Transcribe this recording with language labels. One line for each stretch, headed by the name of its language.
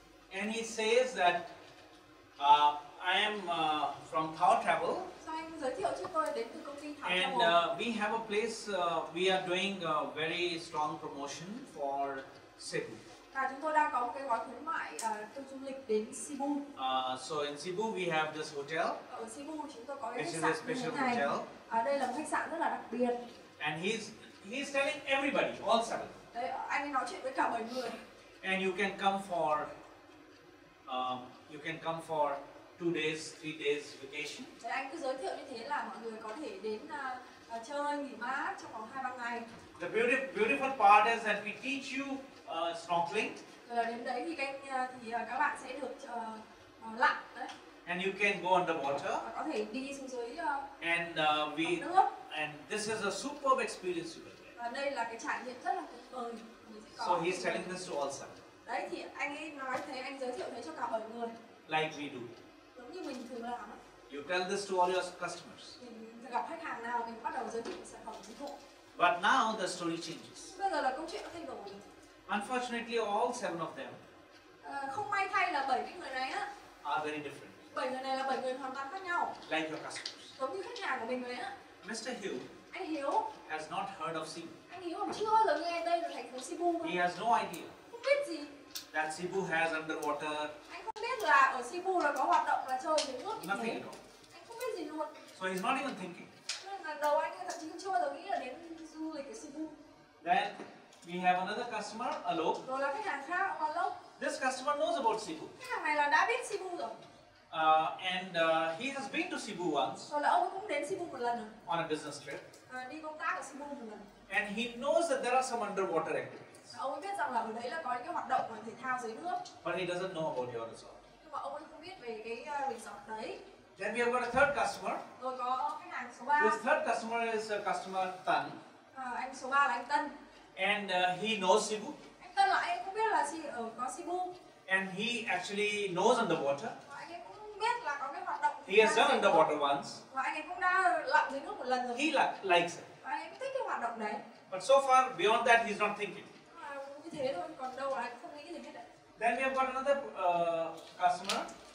English: And he says that I am from Thao Travel.
Vietnamese: Sao anh giới thiệu trước tôi đến từ công ty Thảo
English: And
Vietnamese: Travel.
English: we have a place, we are doing a very strong promotion for Cebu.
Vietnamese: Và chúng tôi đang có một cái gói khuyến mại tour du lịch đến Cebu.
English: So in Cebu we have this hotel.
Vietnamese: Ở Cebu chúng tôi có cái
English: This
Vietnamese: khách
English: is a
Vietnamese: sạn như thế
English: special
Vietnamese: này.
English: hotel.
Vietnamese: Đây là một khách sạn rất là đặc biệt.
English: And he's telling everybody, all 7.
Vietnamese: Đấy, anh ấy nói chuyện với cả 7 người.
English: And you can come for 2 days, 3 days vacation.
Vietnamese: Đấy, anh cứ giới thiệu như thế là mọi người có thể đến chơi nghỉ mát trong vòng 2-3 ngày.
English: The beautiful part is that we teach you snorkeling.
Vietnamese: Rồi là đến đấy thì các bạn sẽ được lặn đấy.
English: And you can go underwater.
Vietnamese: Và có thể đi xuống dưới
English: And
Vietnamese: nước.
English: and this is a superb experience you will get.
Vietnamese: Và đây là cái trải nghiệm rất là tuyệt vời.
English: So he's telling this to all seven.
Vietnamese: Đấy thì anh ấy nói thế, anh giới thiệu thế cho cả 7 người.
English: Like we do.
Vietnamese: Giống như mình thường làm ấy.
English: You tell this to all your customers.
Vietnamese: Mình gặp khách hàng nào mình bắt đầu giới thiệu sản phẩm dịch vụ.
English: But now the story changes.
Vietnamese: Bây giờ là câu chuyện nó thay đổi.
English: Unfortunately, all seven of them
Vietnamese: không may thay là 7 cái người này á
English: are very different.
Vietnamese: 7 người này là 7 người hoàn toàn khác nhau.
English: Like your customers.
Vietnamese: Giống như khách hàng của mình rồi á.
English: Mr. Hill
Vietnamese: Anh Hiếu
English: has not heard of Cebu.
Vietnamese: Anh Hiếu còn chưa bao giờ nghe đây là thành phố Cebu.
English: He has no idea
Vietnamese: Không biết gì.
English: that Cebu has underwater.
Vietnamese: Anh không biết là ở Cebu là có hoạt động là chơi dưới nước như
English: Nothing
Vietnamese: thế.
English: at all.
Vietnamese: Anh không biết gì luôn.
English: So he's not even thinking.
Vietnamese: Nên là đầu anh thậm chí chưa bao giờ nghĩ là đến du lịch ở Cebu.
English: Then we have another customer, Alok.
Vietnamese: Rồi là khách hàng khác, ông Alok.
English: This customer knows about Cebu.
Vietnamese: Khách hàng này là đã biết Cebu rồi.
English: And he has been to Cebu once
Vietnamese: Rồi là ông ấy cũng đến Cebu một lần rồi.
English: on a business trip.
Vietnamese: Đi công tác ở Cebu một lần.
English: And he knows that there are some underwater activities.
Vietnamese: Ông ấy biết rằng là ở đấy là có những cái hoạt động thể thao dưới nước.
English: But he doesn't know about your resort.
Vietnamese: Nhưng mà ông ấy không biết về cái resort đấy.
English: Then we have got a third customer.
Vietnamese: Rồi có khách hàng số 3.
English: This third customer is a customer Tan.
Vietnamese: Anh số 3 là anh Tân.
English: And he knows Cebu.
Vietnamese: Anh Tân là anh cũng biết là có Cebu.
English: And he actually knows underwater.
Vietnamese: Anh ấy cũng biết là có cái hoạt động.
English: He has done underwater once.
Vietnamese: Và anh ấy cũng đã lặn dưới nước một lần rồi.
English: He likes it.
Vietnamese: Và anh ấy cũng thích cái hoạt động đấy.
English: But so far, beyond that, he's not thinking.
Vietnamese: Như thế thôi, còn đâu là anh không nghĩ gì hết đấy.
English: Then we have got another customer.